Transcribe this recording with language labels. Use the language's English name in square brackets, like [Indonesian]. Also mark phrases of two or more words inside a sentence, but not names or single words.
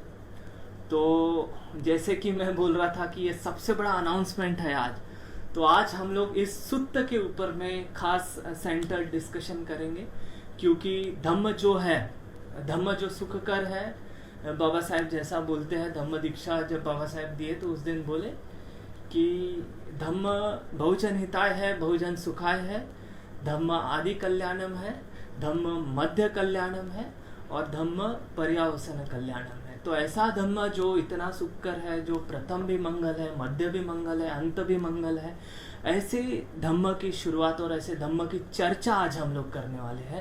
[Hindi] तो जैसे कि मैं बोल रहा था कि ये सबसे बड़ा अनाउंसमेंट है आज, तो आज हम लोग इस सुत्त के ऊपर में खास [English] center discussion [Hindi] करेंगे। क्योंकि धम्म जो है, धम्म जो सुखकर है, बाबा साहेब जैसा बोलते हैं, धम्म दीक्षा जब बाबा साहेब दिए तो उस दिन बोले कि धम्म [Pali] बहुजन हिताय [Hindi] है, [Pali] बहुजन सुखाय [Hindi] है, धम्म [Pali] आदि कल्याणम [Hindi] है, धम्म [Pali] मध्य कल्याणम [Hindi] है और धम्म [Pali] पर्यावसन कल्याणम [Hindi] है। तो ऐसा धम्म जो इतना सुखकर है, जो प्रथम भी मंगल है, मध्य भी मंगल है, अंत भी मंगल है, ऐसे धम्म की शुरुआत और ऐसे धम्म की चर्चा आज हम लोग करने वाले हैं।